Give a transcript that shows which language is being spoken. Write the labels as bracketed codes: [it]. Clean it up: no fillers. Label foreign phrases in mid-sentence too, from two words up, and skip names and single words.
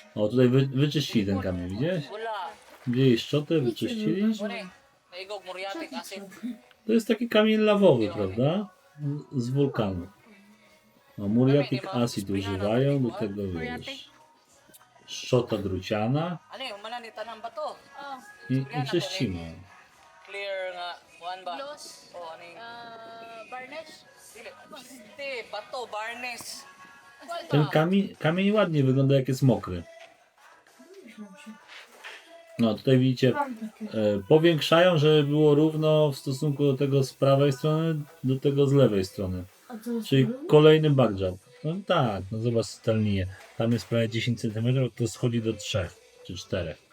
[pl] O, tutaj wyczyścili ten kamień, widziałeś? Wzięli szczotę, wyczyścili. To jest taki kamień lawowy, prawda? Z wulkanu. No, [en] muriatic acid [pl] używają, do tego wiesz. Szczota druciana Oh, i czyścimy. [ceb] Clear nga, kuan ba? gloss. [tl] O, ano yung... Varnish. Dili. Hindi, bato, varnish. [pl] Ten kamień ładnie wygląda, jak jest mokry. No tutaj widzicie, Mam takie. powiększają, żeby było równo w stosunku do tego z prawej strony, do tego z lewej strony. A to jest Czyli równo? kolejny backjump. No tak, no zobacz tę linię. Tam jest prawie 10 cm, to schodzi do 3 czy 4.